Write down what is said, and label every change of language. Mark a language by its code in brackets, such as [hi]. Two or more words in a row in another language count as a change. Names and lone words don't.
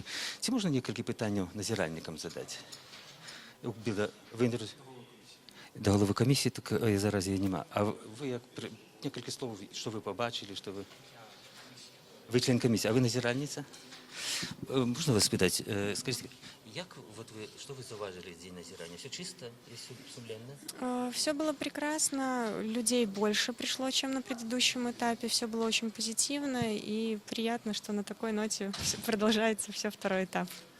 [be] Ці можна некалькі пытанняў назіральнікам задаць? Да головы камісіі, так зараз яе няма. А вы некалькі слоў, што вы пабачылі, што вы... Вы член камісіі, а вы назіральніца? Можна вас спытаць, [ru] скажите, что вы зауважили в день назирания? Все чисто и сумленно? Все было прекрасно, людей больше пришло, чем на предыдущем этапе, все было очень позитивно и приятно, что на такой ноте продолжается все второй этап.